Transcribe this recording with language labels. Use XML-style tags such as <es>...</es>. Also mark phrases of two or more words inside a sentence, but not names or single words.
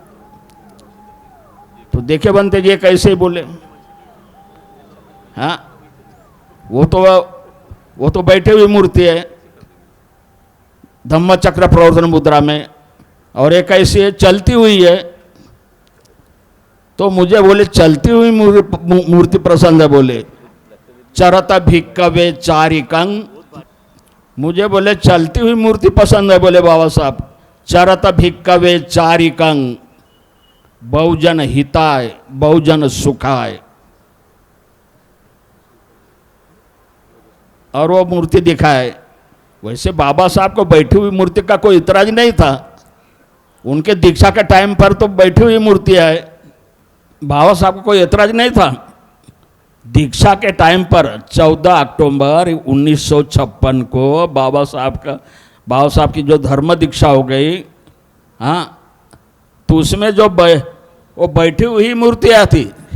<hi>तो देखे बनते जी कैसे बोले, हाँ वो तो बैठे हुई मूर्ति है धम्म चक्र प्रवर्तन मुद्रा में, और एक ऐसी है चलती हुई है। तो मुझे बोले चलती हुई मूर्ति पसंद है। बोले,</hi> <pi>चरत भिक्कवे चारिकंग,</pi> <hi>मुझे बोले चलती हुई मूर्ति पसंद है। बोले बाबा साहब,</hi> <pi>चरत भिक्कवे चारिकंग, बहुजन हिताय बहुजन सुखाय।</pi> <hi>और वो मूर्ति दिखाए। वैसे बाबा साहब को बैठी हुई मूर्ति का कोई इतराज नहीं था, उनके दीक्षा के टाइम पर तो बैठी हुई मूर्ति है, बाबा साहब को कोई एतराज नहीं था। दीक्षा के टाइम पर 14 अक्टूबर 1956 को बाबा साहब की जो धर्म दीक्षा हो गई, हाँ, तो उसमें जो वो बैठी हुई मूर्तियाँ थी,</hi>